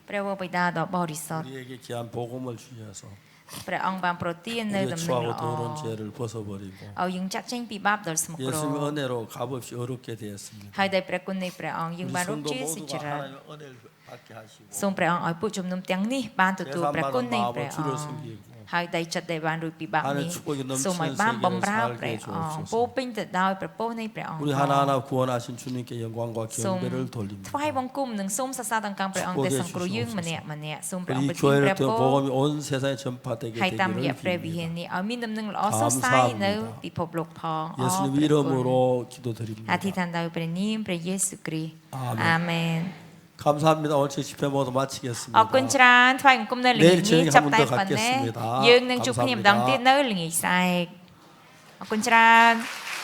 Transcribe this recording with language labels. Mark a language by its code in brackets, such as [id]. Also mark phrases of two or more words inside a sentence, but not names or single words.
[km] ព្រះបិតាដ៏បរិសុទ្ធ [ko] 우리에게 귀한 복음을 주셔서 [km] ព្រះអង្គបានប្រទាននៅ [ko] 우리의 [km] ដំណឹង [ko] 추하고 [km] ល្អ [ko] 더러운 죄를 벗어버리고 [km] ឲ្យយើងចាក់ចេញពីបាបដ៏ស្មុគគ្រោ [ko] 예수님의 ះ 은혜로 값없이 어렵게 되었습니다. [km] ហើយដោយព្រះគុណនៃព្រះអង្គយើង [ko] 우리 [km] បានរក [ko] 성도 [km] ជាសុច [ko] 모두가 [km] រិត [ko] 하나님의 은혜를 받게 하시고 [km] សូមព្រះអង្គឲ្យពួកជំនុំទាំងនេះបានទទួលព្រះគុណ [ko] 계산받은 [km] នៃ [ko] 마음으로 [km] ព្រះអ [ko] 주를 [km] ង្គ [ko] 섬기고 [km] ហើយដៃចិត្តដែលបានរួចពីបាប [ko] 하늘 [km] នេះ [ko] 축복이 넘치는 [km] សូមឲ្យបានបំរើ [ko] 세계를 [km] ព្រះ [ko] 살게 [km] អង្គ [ko] 해주옵소서. [km] ពោរពេញទៅដោយព្រះពរនៃព្រះអង្គ [ko] 우리 하나하나 구원하신 주님께 영광과 [km] សូម [ko] 경배를 [km] ថ្វាយ [ko] 돌립니다. [km] បង្គំនិងសូមសរសើរដល់កម្មព្រះអង្គដែលសង្គ្រោះយើងម្នាក់ម្នាក់សូមព្រះអង្គ [ko] 우리 [km] ប្រទានព្រះ [ko] 교회를 [km] ព [ko] 통해 [km] រ [ko] 복음이 온 세상에 전파되게 [km] ហើយតាមរយៈ [ko] 되기를 [km] ព្រះវិហារ [ko] 빌립니다. [km] នេះឲ្យមានដំណឹងល្អសុសសាយនៅពិភពលោកផងអរ [ko] 예수님 [km] ព្រះគុណ [ko] 이름으로 [km] អ [ko] 기도드립니다. [km] ធិដ្ឋានដោយព្រះនាមព្រះយេស៊ូវគ្រីស្ទ អាមែន អាមែន [ko] 감사합니다. 오늘 제 집회 모두 마치겠습니다. [km] អរគុណច្រើនថ្វាយបង្គំនៅល្ងាចនេះចាប់តែប៉ុណ្ណេះ [ko] 감사합니다. [km] យើងនឹងជួបគ្នាម្ដងទៀតនៅល្ងាចស្អែកអរគុណច្រើន